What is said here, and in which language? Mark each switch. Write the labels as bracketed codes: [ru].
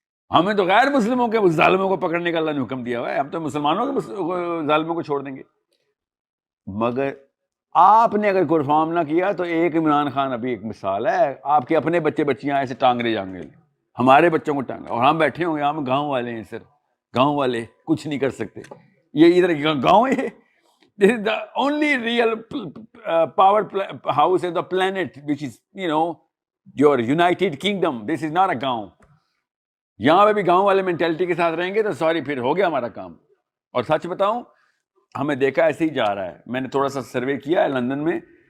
[ur] ہمیں تو غیر مسلموں کے ظالموں کو پکڑنے کا اللہ نے حکم دیا ہوا ہے. ہم تو مسلمانوں کے ظالموں کو چھوڑ دیں گے. مگر آپ نے اگر پرفارم نہ کیا تو ایک عمران خان ابھی ایک مثال ہے. آپ کے اپنے بچے بچیاں ایسے ٹانگے جائیں گے، ہمارے بچوں کو ٹانگا، اور ہم بیٹھے ہوں گے. ہم گاؤں والے ہیں سر، گاؤں والے کچھ نہیں کر سکتے. یہ ادھر گاؤں ہے. [en] This is the only real power house in the planet, which is, your United Kingdom. This is not a گاؤں. [ur] یہاں پہ بھی گاؤں والے مینٹیلٹی کے ساتھ رہیں گے تو سوری پھر ہو گیا ہمارا کام. اور سچ بتاؤں ہمیں دیکھا ایسے ہی جا رہا ہے. میں نے تھوڑا سا سروے کیا ہے لندن میں.